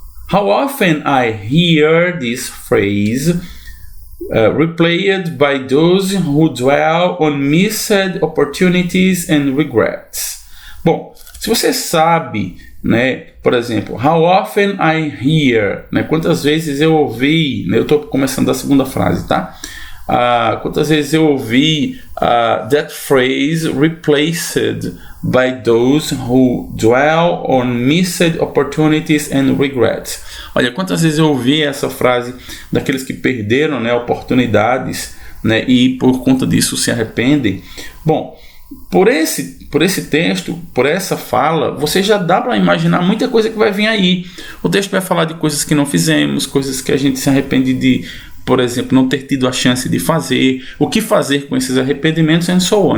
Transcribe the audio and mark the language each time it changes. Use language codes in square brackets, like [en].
[en] How often I hear this phrase replayed by those who dwell on missed opportunities and regrets. [pt] Bom, se você sabe, né, por exemplo, [en] how often I hear, [pt] né, quantas vezes eu ouvi, né, eu estou começando da segunda frase, tá? Quantas vezes eu ouvi [en] that phrase replaced by those who dwell on missed opportunities and regrets. [pt] Olha, quantas vezes eu ouvi essa frase daqueles que perderam, né, oportunidades, né, e por conta disso se arrependem. Bom, por esse texto, por essa fala, você já dá para imaginar muita coisa que vai vir aí. O texto vai falar de coisas que não fizemos, coisas que a gente se arrepende de, por exemplo, não ter tido a chance de fazer, o que fazer com esses arrependimentos [en] and so on.